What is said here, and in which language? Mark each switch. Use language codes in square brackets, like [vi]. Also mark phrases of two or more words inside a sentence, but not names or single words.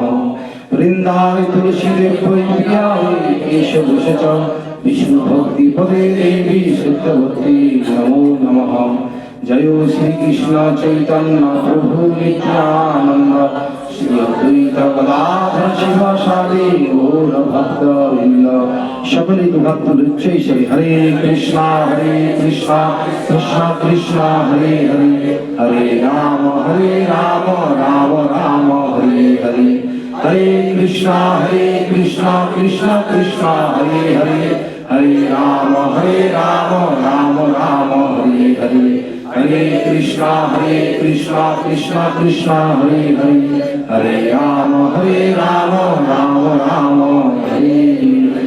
[sa] वृन्दावने तुलसीदेव प्रिया केशवश च विष्णुभक्तिपदे देवी सिद्धवती नमो नमः। जय श्री कृष्ण चैतन्य प्रभु नित्यानंद श्री अद्वैत गदाधर शिवासादि गौर भक्तवृंद। [bn] সকলে দুহাত তুলে উচ্চৈঃস্বরে [sa] হরে কৃষ্ণ কৃষ্ণ কৃষ্ণ হরে হরে হরে রাম রাম রাম হরে হরে হরে কৃষ্ণ কৃষ্ণ কৃষ্ণ হরে হরে হরে রাম রাম রাম হরে হরে হরে কৃষ্ণ কৃষ্ণ কৃষ্ণ হরে হরে হরে রাম রাম রাম হরে হরে।